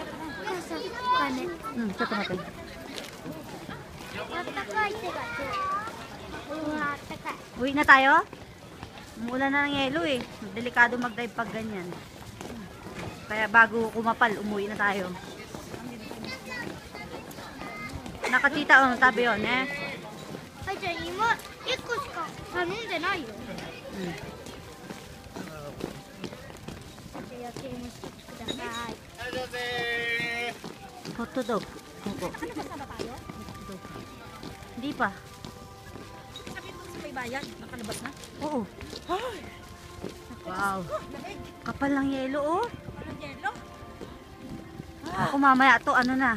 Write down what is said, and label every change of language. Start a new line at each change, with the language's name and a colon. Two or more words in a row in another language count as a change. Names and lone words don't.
Filipino: Ito natin. Uwi na tayo? Umulan na ng yelo eh. Delikado mag-drive pag ganyan. Kaya bago kumapal, umuwi na tayo. Nakatita oh, tabi yun eh.
Japanese: はい、じゃあ今1個しか頼んでないよ。じゃあ焼き芋一つください。
Filipino: Hotdog. Opo. Hindi pa. Sabi mo sa may bayan, nakalabas na? Oo. Wow. Kapal ng yelo oh. Walang yelo? Ako mamaya to ano na.